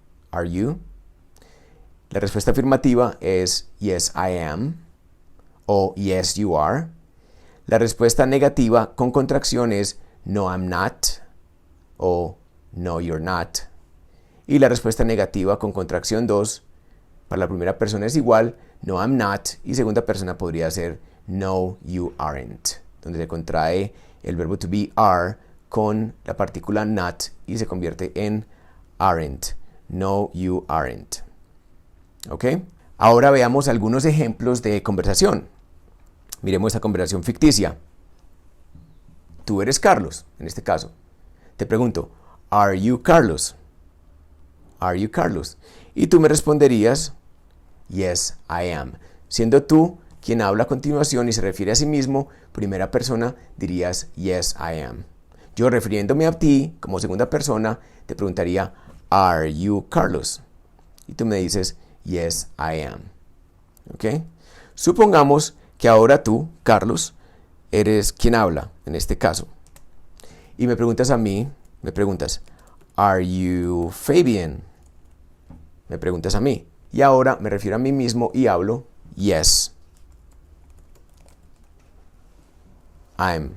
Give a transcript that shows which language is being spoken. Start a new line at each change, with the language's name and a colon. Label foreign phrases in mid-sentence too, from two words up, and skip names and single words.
Spanish: La respuesta afirmativa es
English: yes I am
Spanish: o
English: yes you are.
Spanish: La respuesta negativa con contracción es
English: no I'm not
Spanish: o
English: no you're not.
Spanish: Y la respuesta negativa con contracción 2 para la primera persona es igual,
English: no I'm not,
Spanish: y segunda persona podría ser
English: no you aren't,
Spanish: donde se contrae el verbo
English: to be are
Spanish: con la partícula not y se convierte en aren't,
English: no you aren't.
Spanish: ¿Ok? Ahora veamos algunos ejemplos de conversación. Miremos esta conversación ficticia. Tú eres Carlos, en este caso. Te pregunto,
English: ¿Are you Carlos? ¿Are you Carlos?
Spanish: Y tú me responderías,
English: yes, I am.
Spanish: Siendo tú quien habla a continuación y se refiere a sí mismo, primera persona, dirías,
English: yes, I am.
Spanish: Yo, refiriéndome a ti como segunda persona, te preguntaría,
English: ¿Are you Carlos?
Spanish: Y tú me dices,
English: yes, I am.
Spanish: ¿Ok? Supongamos que ahora tú, Carlos, eres quien habla, en este caso. Y me preguntas a mí,
English: ¿Are you Fabian?
Spanish: Me preguntas a mí. Y ahora me refiero a mí mismo y hablo,
English: yes, I'm.